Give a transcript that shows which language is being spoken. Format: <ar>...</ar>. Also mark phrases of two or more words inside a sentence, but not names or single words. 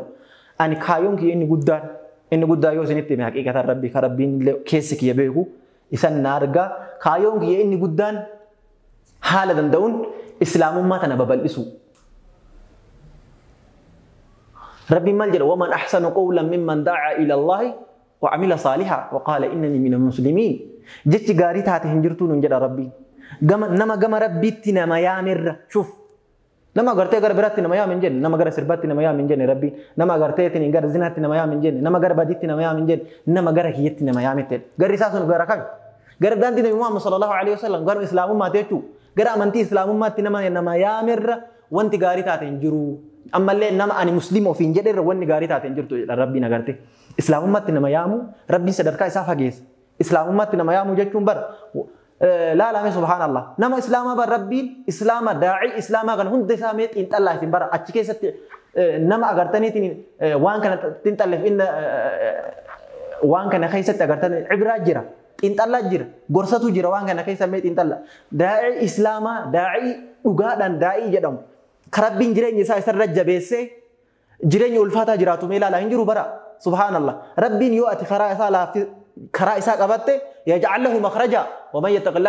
<om>Ani kaayyoon kiyya inni guddaan yoo isinitti hime haqiiqatan rabbii kan rabbiin illee keessi kiyya beeku isan na argaa kaayyoon kiyya inni guddaan haala danda'uun islaamummaa tana babal'isu. Rabbiin maal jedha</om> <ar>ومن أحسن قولا ممن دعا إلى الله وعمل صالحا وقال إنني من المسلمين.</ar> <om>Jechi gaarii taate hin jirtuu nun jedha rabbiin. Nama gama rabbiitti nama yaamerra shuf. Nama agartee gara biraatti nama yaam hin jenne, nama gara sirbaatti nama yaam hin jenne rabbiin, nama agarteetiin gara zinaatti nama yaam hin jenne, nama gara badiitti nama yaam hin jenne, nama gara kiyyatti nama yaamettedha. Garri isaa sun gara kami? Gara daandii Nabi Muhammad</om> <ar>صلى الله عليه وسلم</ar> <om>gara islaamummaati jechuudha. Gara amantii islaamummaatti nama yaamerra wanti gaarii taate hin jiru. Ammallee nama ani muslima ofiin jedherra wanti gaarii taate hin jirtu jedha rabbiin agartee. Islaamummaatti nama yaamu rabbiin sadarkaa isaa fageessa. Islaamummaatti nama yaamu jechuun bara</om> <ar>لا لا</ar> <om>subhanallah nama islaamaa bar rabbiin islaama daa'ii islaamaa kan hunda isaa mee xiinxallaa isin bara achi keessatti nama agartaniitiin waan kana xiinxalleef inna waan kana keessatti agartanii ibraa jira xiinxallaa jira gorsatu jira waan kana keessa mee xiinxalla daa'ii islaamaa daa'ii dhugaadhaan daa'ii jedhamu karabbiin jireenya isaa isarra jabeessee jireenya ulfaataa jiraatu mee ilaalaa hin jiru bara subhanallah rabbiin yoo ati karaa isaa qabatte</om> <ar>يجعل له مخرجا ومن يتق الله</ar>